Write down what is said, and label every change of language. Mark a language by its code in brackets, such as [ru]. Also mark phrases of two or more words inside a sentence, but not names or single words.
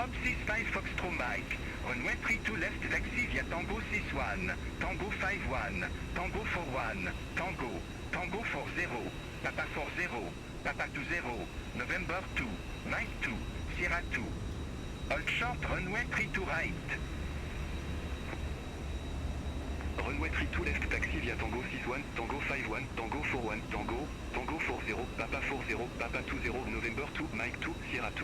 [en] 65 Foxtrot Mike. Runway 32 left taxi via Tango 61. Tango 51. Tango 41. Tango. Tango 40. Papa 40. Papa 20. November 2. Mike 2. Sierra 2. Hold short runway 32 right. Runway 32 left taxi via Tango 61, Tango 51, Tango 41, Tango, Tango 40, Papa 40, Papa 20, November 2, Mike 2, Sierra 2.